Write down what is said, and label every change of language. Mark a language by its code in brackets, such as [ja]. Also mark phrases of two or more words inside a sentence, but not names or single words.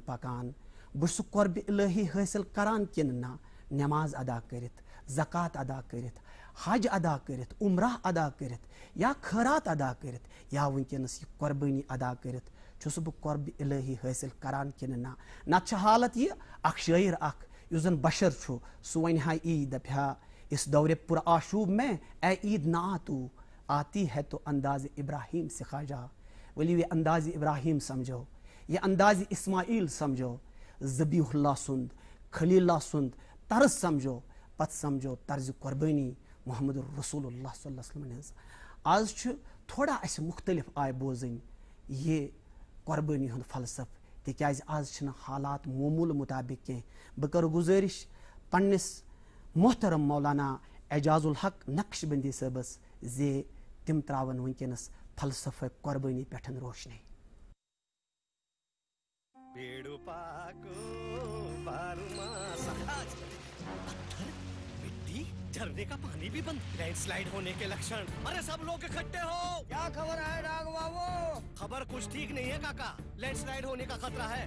[ks] پکان بہٕ چھُس قۄربِ الہی حٲصِل کران کِنہٕ نہ نٮ۪ماز ادا کٔرِتھ زکات ادا کٔرِتھ حج ادا کٔرِتھ عمرہ ادا کٔرِتھ یا خٲرات ادا کٔرِتھ یا وٕنکیٚنس یہِ قۄربٲنی ادا کٔرِتھ چھُس بہٕ قۄربِ الہی حٲصِل کران کِنہٕ نہ نتہٕ چھِ حالت یہِ اکھ شٲعر اکھ یُس زن بشر چھُ سُہ ونہِ ہا ای دپہِ ہا [ur] اس دورِ پُر آشوب میں اے عید نہ آتی ہے تو انداز ابراہیم سے [ks] خواجہ ؤلِو یہِ اندازِ ابراہیم سمجھو، یہِ اندازِ اسماعیل سمجھو، ذبیح اللہ سُنٛد خلیل اللہ سُنٛد طرز سمجھو، پتہٕ سمجھو طرزِ قۄربٲنی محمد رسول اللہ [ar] صلی اللہ علیہ وسلم [ks] ہٕنٛز. آز چھُ تھوڑا اَسہِ مختلف آیہِ بوزٕنۍ یہِ قۄربٲنی ہُنٛد فلسفہٕ، تِکیٛازِ آز چھِنہٕ حالات معموٗل مُطابق کینٛہہ. بہٕ کَرٕ گُزٲرِش پنٛنِس محترم مولانا اعجاز الحق نقش بندی صٲبس زِ تِم ترٛاوَن وٕنکٮ۪نس فلسفہ قۄربٲنی پٮ۪ٹھ روشنی. [ur] جھرنے کا پانی بھی بند، لینڈ سلائیڈ ہونے کے لکشن. ارے سب لوگ اکٹھے ہو. کیا خبر ہے ڈاگ بابو؟ خبر کچھ ٹھیک نہیں ہے کاکا، لینڈ سلائیڈ ہونے کا خطرہ ہے.